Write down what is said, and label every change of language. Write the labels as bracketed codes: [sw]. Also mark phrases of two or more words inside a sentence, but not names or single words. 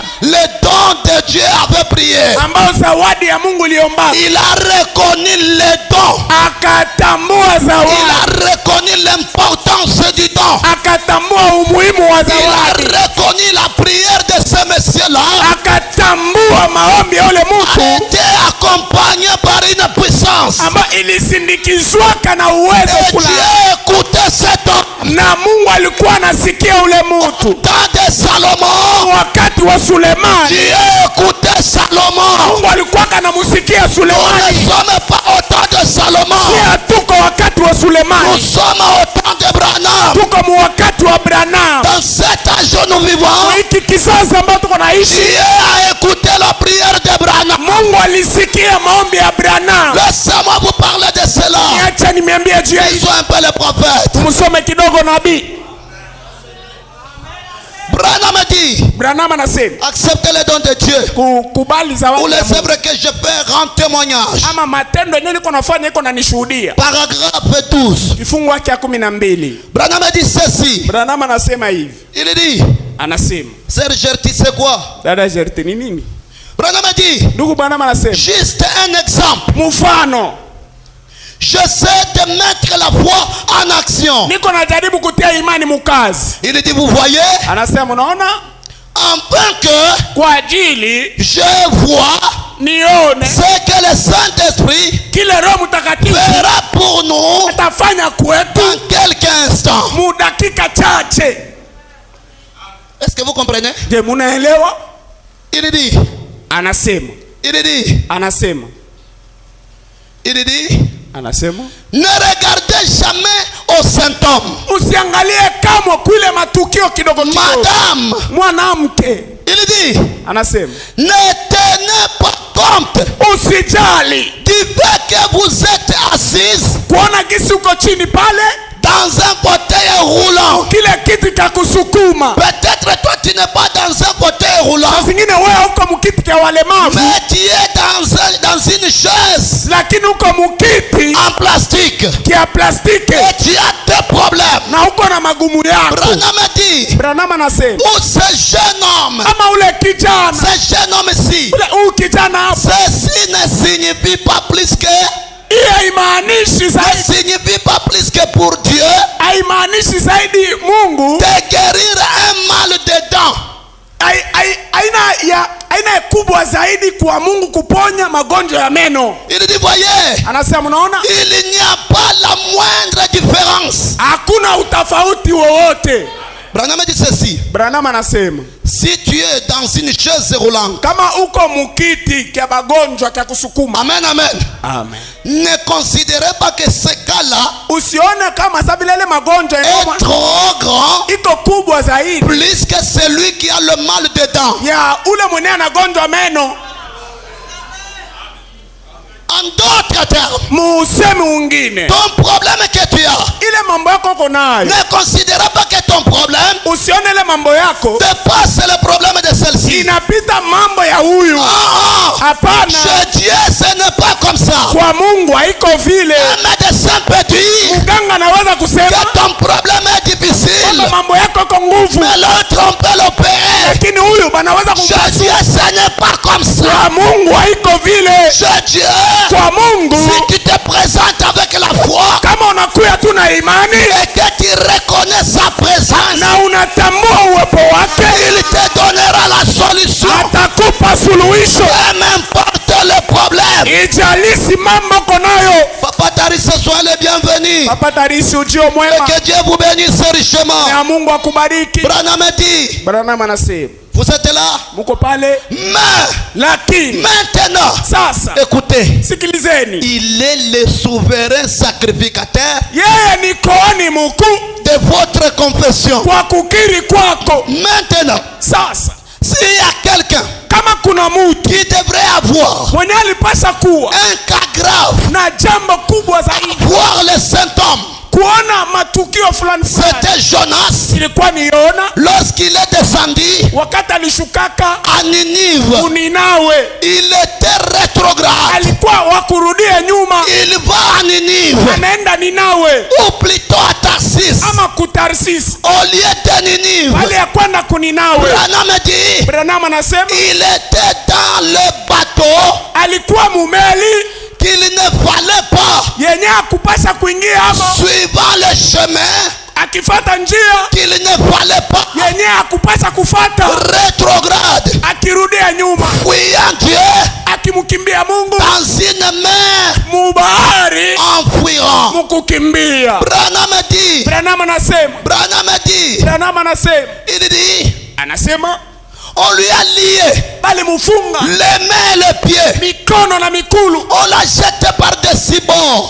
[fr] Le don de Dieu avait prié. [sw] ambayo zawadi ya Mungu iliombaka. [fr] Il a reconnu le don. [sw] Akatambua [fr] Il [sw] zawadi, [fr] a reconnu l'importance du don. [sw] akatambua umuhimu wa [fr] Il a [sw] zawadi, [fr] reconnu la prière de ce monsieur-là. [sw] akatambua maombi ya ule [fr] A [sw] mtu [fr] été accompagné par une puissance. [sw] ambayo ilisindikizwaka na uwezo [fr] Et [sw] fulani, [fr] Dieu écoutait cet homme. [sw] na Mungu alikuwa anasikia ule mtu. [fr] Dans de Salomon, [sw] Wakati wa Sulemani, [fr] Dieu écoutait Salomon. [sw] Mungu alikuwa anamusikia [fr] Nous ne [sw] Sulemani. [fr] sommes pas au temps de Salomon. [sw] Si tuko wakati wa [fr] Nous [sw] Sulemani, [fr] sommes au temps de Branham. [sw] tuko mu wakati wa Branham. [fr] Dans cet âge où nous vivons, [sw] Hiki kizazi ambacho tuko naishi, [fr] Dieu a écouté la prière de Branham. [sw] Mungu alisikia maombi ya Branham. [fr] Laissez-moi vous parler de cela. [sw] Acha niambie juu ya hizo. [fr] Lisons un peu les prophètes. [sw] Tumsome kidogo nabii. [fr] Branham dit, [sw] Branham anasema [fr] acceptez les dons de Dieu [sw] kukubali [fr] ou [sw] zawadi ya [fr] les [sw] Mungu, [fr] œuvres que je fais rendre témoignage. [sw] ama matendo yenyewe niko nafanya iko nanishuhudia. [fr] Paragraphe 12. [sw] Kifungu yake ya 12. [fr] Branham dit ceci. [sw] Branham anasema hivi, [fr] Il dit, [sw] anasema [fr] Sœur Gertie, c'est quoi? [sw] dada Jerti ni nini? [fr] Branham dit, [sw] Ndugu Branham anasema [fr] juste un exemple. [sw] mfano, [fr] J'essaie de mettre la foi en action. [sw] niko najaribu kutia imani mukazi. [fr] Il dit, vous voyez, [sw] Anasema unaona, [fr] afin que [sw] kwa ajili [fr] je vois [sw] nione [fr] ce que le Saint-Esprit [sw] kile Roho Mtakatifu [fr] fera pour nous [sw] atafanya kwetu [fr] dans quelques instants. [sw] mu dakika chache. [fr] Est-ce que vous comprenez? [sw] Je, munaelewa? [fr] Il dit, [sw] Anasema anasema, [fr] ne regardez jamais aux symptômes. [sw] usiangalie kama kule matukio kidogo kidogo. [fr] Madame, [sw] Mwanamke [fr] il dit, [sw] anasema [fr] ne tenez pas compte [sw] usijali [fr] du fait que vous êtes assise [sw] kuona gisi uko chini pale [fr] dans un fauteuil roulant. [sw] kile kiti cha kusukuma. [fr] Peut-être toi tu n'es pas dans un fauteuil roulant, [sw] Saa zingine wewe uko mkiti cha walemavu, [fr] mais tu es dans une chaise [sw] lakini uko mkiti [fr] en plastique [sw] kia plastiki [fr] et tu as des problèmes. [sw] na uko na magumu yako. [fr] Branham dit, [sw] Branham anasema [fr] où ce jeune homme, [sw] ama ule kijana, [fr] ce jeune homme-ci, [sw] ule kijana hapo, [fr] ceci ne signifie pas plus que, [sw] hiyo haimaanishi [fr] ne [sw] zaidi, [fr] signifie pas plus que pour Dieu [sw] haimaanishi zaidi Mungu [fr] de guérir un mal de dents. [sw] aina kubwa zaidi kwa Mungu kuponya magonjwa ya meno. [fr] Il dit, voyez, [sw] Anasema unaona, [fr] il n'y a pas la moindre différence. [sw] hakuna utofauti wowote. [fr] Branham dit ceci. [sw] Branham anasema [fr] Si tu es dans une chaise roulante, [sw] kama uko mukiti kia magonjwa kia kusukuma, amen, amen, amen, [fr] ne considérez pas que ce cas-là [sw] usione kama sababu ile magonjwa [fr] est trop grand, [sw] iko kubwa zaidi [fr] plus que celui qui a le mal dedans. [sw] ya ule mwenye anagonjwa meno. [fr] En d'autres termes, [sw] Musemi mwingine, [fr] ton problème que tu as, [sw] ile mambo yako uko nayo, [fr] ne considère pas que ton problème [sw] usione ile mambo yako [fr] dépasse le problème de celle-ci. [sw] inapita mambo ya huyu. Hapana, [fr] Chez Dieu, ce n'est pas comme ça. [sw] kwa Mungu haiko vile. [fr] Un médecin peut dire [sw] Mganga anaweza kusema [fr] que ton problème est difficile, [sw] kwamba mambo yako iko nguvu, [fr] mais l'autre on peut l'opérer. [sw] lakini huyu banaweza [fr] Chez [sw] kumpasua. [fr] Dieu, ce n'est pas comme ça. [sw] Kwa Mungu haiko vile. [fr] Chez Dieu, [sw] Kwa Mungu [fr] si tu te présentes avec la foi [sw] kama unakuya tu na imani [fr] et que tu reconnais sa présence, [sw] na unatambua uwepo wake, [fr] il te donnera la solution. [sw] atakupa suluhisho. [fr] Peu m'importe le problème. [sw] problèmes. Ijalisi mambo konayo. [fr] Papa Tarisi, sois le bienvenu. [sw] Papa Tarisi ujio mwema. [fr] Et que Dieu vous bénisse richement. [sw] Na Mungu akubariki. [fr] Branham dit. [sw] Branham anasema. [fr] Vous êtes là? [sw] Muko pale. [fr] Mais [sw] lakini [fr] maintenant, [sw] sasa [fr] écoutez, [sw] sikilizeni, [fr] il est le souverain sacrificateur. [sw] Yeye ni koani mkuu [fr] de votre confession. [sw] Kwa kukiri kwako. [fr] Maintenant, [sw] sasa [fr] s'il y a quelqu'un [sw] kama kuna mtu [fr] qui devrait avoir [sw] mwenye alipasa kuwa [fr] un cas grave [sw] na jambo kubwa zaidi, [fr] voir les symptômes, [sw] kuona matukio fulani, [fr] c'était Jonas. [sw] Ilikuwa ni Yona [fr] lorsqu'il est descendu [sw] wakati alishukaka [fr] à Ninive, [sw] Ninawe, [fr] il était rétrograde. [sw] Alikuwa wakurudia nyuma. [fr] Il va à Ninive, [sw] anaenda Ninawe, [fr] ou plutôt à Tarsis, [sw] ama kutarsis, [fr] au lieu de Ninive. [sw] bali ya kwenda kuninawe. Branham anasema [fr] il était dans le bateau, [sw] alikuwa mumeli [fr] qu'il ne fallait pas, [sw] yenye akupasa kuingia hapo, [fr] suivant le chemin, [sw] akifata njia [fr] qu'il ne fallait pas, [sw] yenye akupasa kufata, [fr] rétrograde, [sw] akirudia nyuma, [fr] fuyant Dieu, [sw] akimkimbia Mungu, [fr] dans une mer, [sw] mubahari, [fr] enfuyant. [sw] mukukimbia. Branham anasema, [fr] il dit, [sw] anasema [fr] on lui a lié [sw] bali mufunga [fr] les mains et les pieds, [sw] mikono na mikulu, [fr] on l'a jeté par-dessus bord,